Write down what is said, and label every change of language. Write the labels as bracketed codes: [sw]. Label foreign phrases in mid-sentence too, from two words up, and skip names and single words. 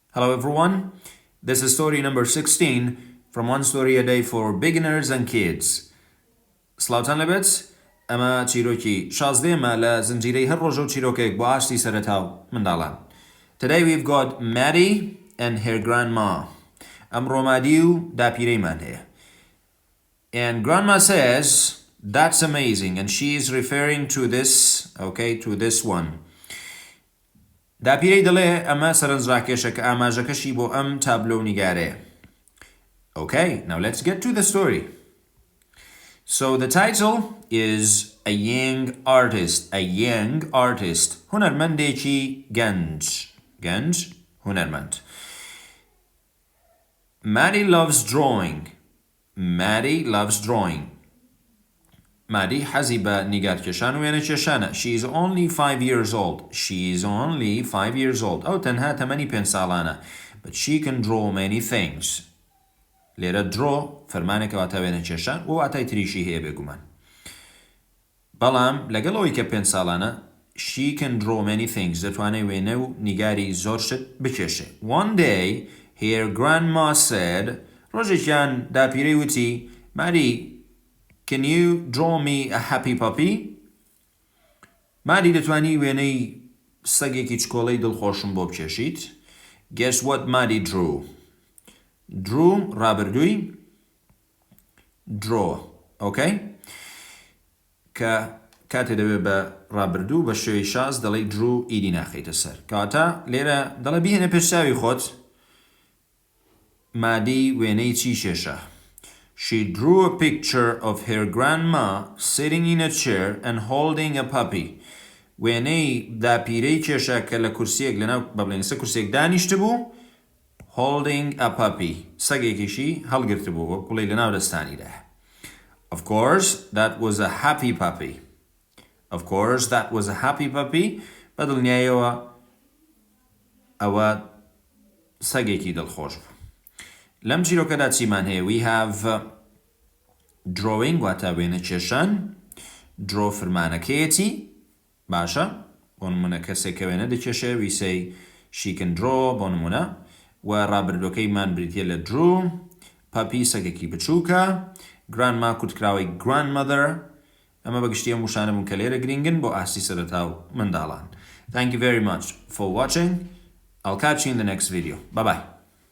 [en] Hello everyone, this is story number 16 from One Story a Day for Beginners and Kids. [ckb] سلاوتان لبت اما چیرۆکی 16 لە زنجیرەی هەر ڕۆژە و چیرۆکێک بۆ ئاشتی سەرەتاو منداڵان. [en] Today we've got Maddie and her grandma. [ckb] ئەمڕۆ مادی و داپیرەیمان هەیە. [en] And grandma says, that's amazing, and she is referring to this, okay, to this one. [ckb] داپیرەی دەڵێ ئەمە سەرنجڕاکێشە کە ئاماژەکەشی بۆ ئەم تابلۆ نیگارەیە. [en] Okay, now let's get to the story. So the title is A Young Artist. A Young Artist. [ckb] هنرمندێکی گەنج. گەنج هنرمند. [en] Maddie loves drawing. Maddie loves drawing. [ckb] Maddie حەزی بە نیگارکێشان و وێنەکێشانە. [en] She is only 5 years old. She is only 5 years old. [ckb] ئەو تەنها تەمەنی 5 ساڵانە. [en] But she can draw many things. [ckb] لێرە draw فەرمانێکە واتە وێنەکێشان و واتای تریشی هەیە بێگومان. بەڵام لەگەڵ ئەوەی کە 5 ساڵانە [en] she can draw many things. [ckb] دەتوانێت وێنە و نیگاری زۆر شت بکێشێ. [en] One day her grandma said, [ckb] ڕۆژێکیان داپیرەی وتی, [en] Maddie, can you draw me a happy puppy? [ckb] Maddie دەتوانی وێنەی سەگێکی چکۆڵەی دڵخۆشم بۆ بکێشیت. [en] Guess what Maddie drew? Drew ڕابردووی draw, okay? [ckb] کە کاتێ دەبێت بە ڕابردوو بە شێوەی شاز دەڵێ drew ئیدی ناخەیتە سەر. کەواتە لێرە دەڵێ بیهێنە پێشچاوی خۆت. مادی وێنەی چی کێشە؟ [en] She drew a picture of her grandma sitting in a chair and holding a puppy. [ckb] وێنەی داپیرەی کێشە کە لە کورسیەک لەناو بەڵێن سە کورسێک دانیشت بوو, [en] holding a puppy. [ckb] سەگێکیشی هەڵگرت بوو وە کوڵەی لەناو دەستانیدا. [en] Of course, that was a happy puppy. Of course, that was a happy puppy. [ckb] بە دڵنیایەوە ئەوە سەگێکی دڵخۆش بوو. لەم چیرۆکەدا چیمان هەیە؟ [en] We have drawing [ckb] واتە وێنەکێشان. Draw فەرمانەکەیەتی. باشە. بۆ نمونە کەسێک کە وێنە دەکێشێ [en] we say she can draw [ckb] بۆ نمونە. و ڕابردوەکەیمان بریتیە لە drew. Puppy سەگێکی بچووکە. Grandma کوتکراوەی grandmother. ئەمە بەگشتی ئەم وشانە بوون کە لێرە گرنگن بۆ ئاستی سەرەتاو منداڵان. [en] Thank you very much for watching. I'll catch you in the next video. Bye bye.